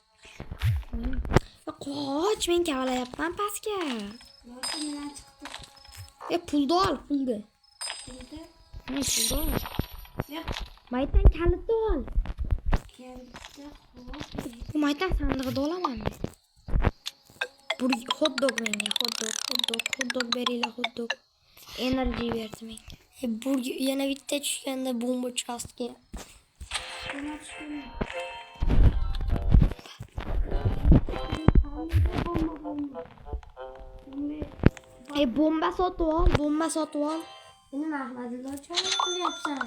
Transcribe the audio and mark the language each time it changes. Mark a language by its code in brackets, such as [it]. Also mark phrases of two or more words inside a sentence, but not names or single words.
[uz] Qoch, men kavlayapman pastga. Yo'q, mendan chiqdi. Pulni ol, pulni. Endi Pulni ol. yo'q, Maytdan kalitni ol. keldi. Bu maytdan sandig'ida olaman men. [en] Hot dog menga, hot dog beringlar, hot dog. [uz] Energy berdi menga. Burger yana bitta tushganda bomba uchastga. Nima tushdi? Bomba sotib ol. Nima qiladilar? Cho'q qilyapsan.